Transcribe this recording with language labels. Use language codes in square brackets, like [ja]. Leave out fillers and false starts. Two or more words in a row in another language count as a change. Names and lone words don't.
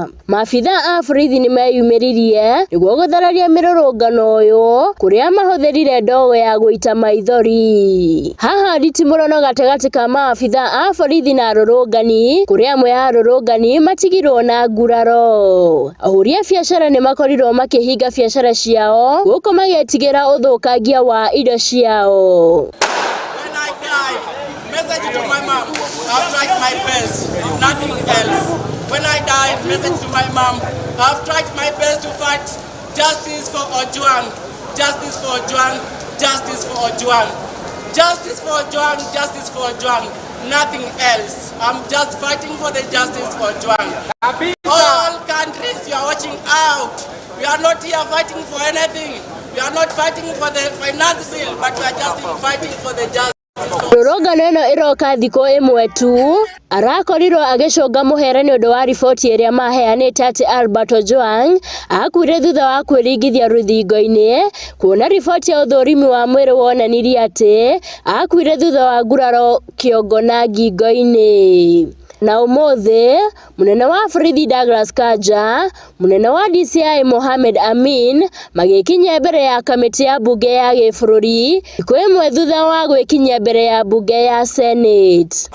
[ki] Maabitha a borithi nĩ meyumĩririe nĩguo gũthararia mĩrũrũngano ũyũ kuria mahũthĩrire ndogo ya gũita maithori. Haha nditimũrano gatagatĩ ka maabitha a borithi na arũrũngani kuria amwe a arũrũngani matigirwo na nguraro. Ahũri a biacara nĩ makorirwo makĩhinga biacara ciao gũkũ magĩtigĩra ũthũkangia wa indo ciao. [en] Message to my mom, I've tried my best, nothing else. When I died, message to my mom, I've tried my best to fight justice for Ojwang, justice for Ojwang, justice for Ojwang, justice for Ojwang, justice for Ojwang, nothing else. I'm just fighting for the justice for Ojwang. All countries, you are watching out. We are not here fighting for anything. We are not fighting for the finance bill, but we are just fighting for the justice. [ki] Rũrũngano ĩno ĩroka thikũ ĩmwe tu arakorirwo agĩcũnga mũhere nĩ ũndũ wa riboti ĩrĩa maheanĩte atĩ Albert Ojwang akuire thutha wa kwĩringithia rũthingo-inĩ kuona riboti ya ũthũrimi wa mwĩrĩ wonanirie atĩ akuire thutha wa nguraro kĩongo na ngingo-inĩ. Na umothe munene wa Fridi Douglas Kaja, munene wa DCI Mohamed Amin magikinya mbere ya kamiti ya bunge ya gĩbũrũri kwa imwe thutha wa gwikinya mbere ya bunge ya Senate.